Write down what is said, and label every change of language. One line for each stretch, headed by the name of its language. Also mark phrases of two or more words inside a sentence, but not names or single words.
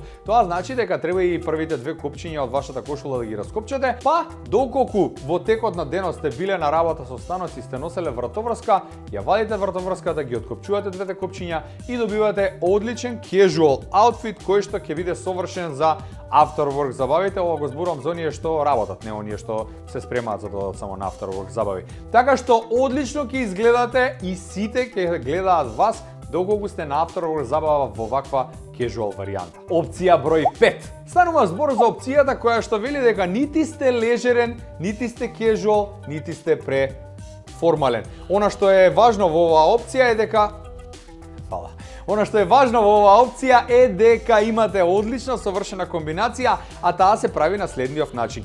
Macedonian: Тоа значи дека треба и првите две копчиња од вашата кошула да ги раскопчете, па доколку во текот на денот сте биле на работа со станоци и сте носеле вратоврска, ја вадите вратоврската, ги откопчувате двете копчиња и добивате одличен
English: casual outfit
Macedonian: кој што ќе биде совршен за
English: after work
Macedonian: забавите. Ова го зборувам за оние што работат, не оние што се спремаат за да одат само на
English: after work
Macedonian: забави. Така што одлично ќе изгледате и сите ќе гледаат вас доколку сте на
English: after work
Macedonian: забава во ваква casual варијанта. Опција број 5. Станува збор за опцијата која што вели дека нити сте лежерен, нити сте casual, нити сте преформален. Она што е важно во оваа опција е дека Она што е важно во оваа опција е дека имате одлична совршена комбинација, а таа се прави на следниот начин.